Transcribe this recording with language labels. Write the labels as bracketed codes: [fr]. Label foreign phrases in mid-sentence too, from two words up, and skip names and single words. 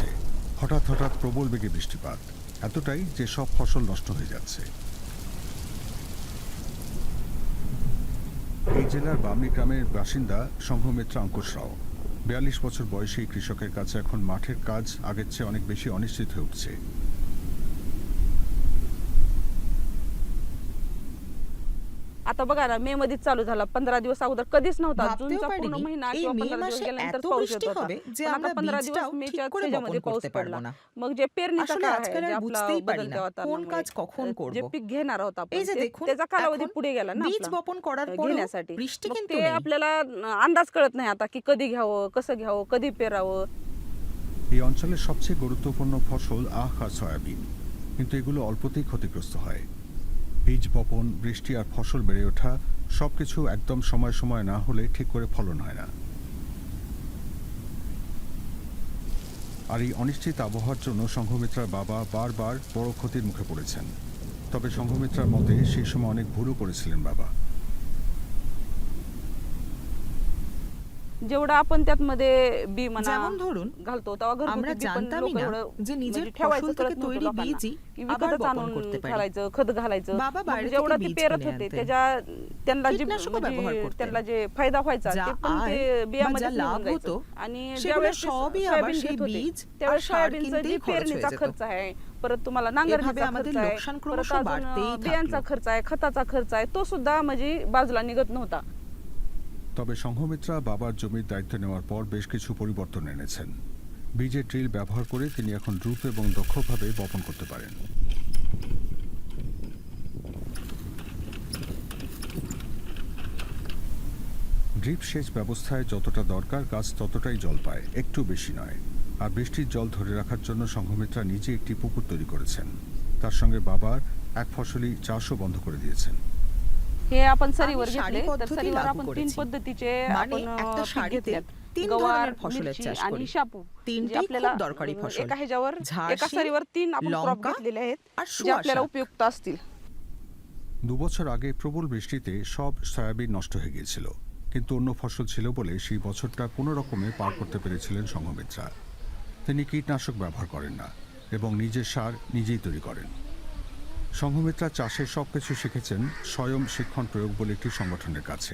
[bn] হঠাৎ হঠাৎ প্রবল বেগে বৃষ্টিপাত, এতটাই যে সব ফসল নষ্ট হয়ে যাচ্ছে। এই জেলার বামনি গ্রামের বাসিন্দা সংঘমিত্রা অঙ্কুশ রাও। 42 বছর বয়সী কৃষকের কাছে এখন মাঠের কাজ আগের চেয়ে অনেক বেশি অনিশ্চিত হয়ে উঠছে। [mr] आता बघा ना, मे मध्येच चालू झाला, 15 दिवस अगोदर कधीच नव्हता. [bn] ভাবতেও [mr] जूनचा पूर्ण [bn] পারিনি [mr] महिना [bn] এই [mr] किंवा [bn] মে [mr] 15 दिवस [bn] মাসে [mr] गेल्यानंतर [bn] এত [mr] पाऊस [bn] বৃষ্টি [mr] येत होता. [bn] হবে যে [mr] पण [bn] আমরা [mr] आता 15 दिवस [bn] বীজটাও [mr] मेच्या [bn] ঠিক করে [mr] ह्याच्यामध्ये [bn] বপন [mr] पाऊस [bn] করতে [mr] पडला. [bn] পারবো না। [mr] मग जे पेरणीचा [bn] আসলে [mr] काळ [bn] আজকাল [mr] आहे, [bn] আর [mr] जे आपला [bn] বুঝতেই পারি না [mr] बदलत्या [bn] কোন [mr] वातावरणामुळे [bn] কাজ কখন করব। [mr] जे पीक घेणार आहोत आपण, [bn] এই যে দেখুন [mr] त्याचा कालावधी [bn] এখন [mr] पुढे गेला ना [bn] বীজ [mr] आपला [bn] বপন করার পরেও [mr] घेण्यासाठी. [bn] বৃষ্টি [mr] मग [bn] কিন্তু [mr] ते [bn] নেই। [mr] आपल्याला अंदाज कळत नाही आता की कधी घ्यावं, कसं घ्यावं, कधी पेरावं. [bn] এই অঞ্চলের সবচেয়ে গুরুত্বপূর্ণ ফসল আখ আর সয়াবিন, কিন্তু এগুলো অল্পতেই ক্ষতিগ্রস্ত হয়। বীজ বপন, বৃষ্টি আর ফসল বেড়ে ওঠা সবকিছু একদম সময় সময় না হলে ঠিক করে ফলন হয় না। আর এই অনিশ্চিত আবহাওয়ার জন্য সংঘমিত্রার বাবা বারবার বড় ক্ষতির মুখে পড়েছেন। তবে সংঘমিত্রার মতে সেই সময় অনেক ভুলও করেছিলেন বাবা। [mr] जेवढं आपण त्यातमध्ये बी म्हणा [bn] যেমন ধরুন [mr] घालतो तेव्हा [bn] আমরা [mr] घरगुती बी पण [bn] জানতামই [mr] लोक [bn] না [mr] एवढं [bn] যে নিজের [mr] म्हणजे ठेवायचं [bn] ফসল [mr] कळत [bn] থেকে [mr] नव्हतं [bn] তৈরি [mr] लोकांना [bn] বীজই [mr] की [bn] আবার [mr] विकतच [bn] বপন [mr] आणून [bn] করতে পারি। [mr] घालायचं, खत घालायचं. [bn] বাবা [mr] मग [bn] বাইরে [mr] जेवढं [bn] থেকে [mr] ते [bn] বীজ [mr] पेरत [bn] কিনে [mr] होते [bn] আনতেন, [mr] त्यांना जे [bn] কীটনাশকও ব্যবহার [mr] म्हणजे [bn] করতেন। [mr] त्यांना যে फायदा व्हायचा [bn] যা [mr] ते पण [bn] আয় [mr] ते [bn] বা [mr] बियामध्ये [bn] যা লাভ হতো [mr] आणि [bn] সেগুলো [mr] ज्यावेळेस ते [bn] সবই আবার [mr] सोयाबीन [bn] সেই [mr] घेत होते [bn] বীজ আর [mr] त्यावेळेस [bn] সার [mr] सोयाबीनचा [bn] কিনতেই [mr] जे [bn] খরচ হয়ে [mr] पेरणीचा [bn] যেত। [mr] खर्च आहे, परत तुम्हाला [bn] এভাবে [mr] नांगरणीचा [bn] আমাদের [mr] खर्च आहे, [bn] লোকসান [mr] परत [bn] ক্রমশ [mr] अजून [bn] বাড়তেই [mr] बियांचा [bn] থাকলো। [mr] खर्च आहे, खताचा खर्च आहे, तो सुद्धा म्हणजे बाजूला निघत नव्हता. [bn] তবে সংঘমিত্রা বাবার জমির দায়িত্ব নেওয়ার পর বেশ কিছু পরিবর্তন এনেছেন। বীজের ড্রিল ব্যবহার করে তিনি এখন দ্রুত এবং দক্ষভাবে বপন করতে পারেন। ড্রিপ সেচ ব্যবস্থায় যতটা দরকার গাছ ততটাই জল পায়, একটু বেশি নয়। আর বৃষ্টির জল ধরে রাখার জন্য সংঘমিত্রা নিজে একটি পুকুর তৈরি করেছেন। তার সঙ্গে বাবার এক ফসলি চাষও বন্ধ করে দিয়েছেন। [mr] हे आपण सरीवर [bn] আমি [mr] घेतले [bn] সারি [mr] तर [bn] পদ্ধতি [mr] सरीवर [bn] লাগু [mr] आपण 3 [bn] করেছি। [mr] पद्धतीचे [bn] মানে [mr] आपण [bn] একটা [mr] पीक [bn] সারিতে [mr] घेतल्यात. [bn] 3 [mr] गवार, [bn] ধরনের ফসলের [mr] मिरची [bn] চাষ [mr] आणि [bn] করি। [mr] शापू. [bn] তিনটেই [mr] जे आपल्याला [bn] খুব দরকারি ফসল। [mr] एका ह्याच्यावर [bn] ঝাড় [mr] एका [bn] শিম, [mr] सरीवर 3 आपण क्रॉप [bn] লঙ্কা [mr] घेतलेले आहेत [bn] আর [mr] जे [bn] সুয়া [mr] आपल्याला [bn] শাক। [mr] उपयुक्त असतील. [bn] 2 বছর আগে প্রবল বৃষ্টিতে সব সয়াবিন নষ্ট হয়ে গিয়েছিল, কিন্তু অন্য ফসল ছিল বলে সেই বছরটা কোনো রকমে পার করতে পেরেছিলেন সংঘমিত্রা। তিনি কীটনাশক ব্যবহার করেন না এবং নিজের সার নিজেই তৈরি করেন। সংঘমিত্রা চাষের সবকিছু শিখেছেন স্বয়ং শিক্ষণ প্রয়োগ বলে একটি সংগঠনের কাছে।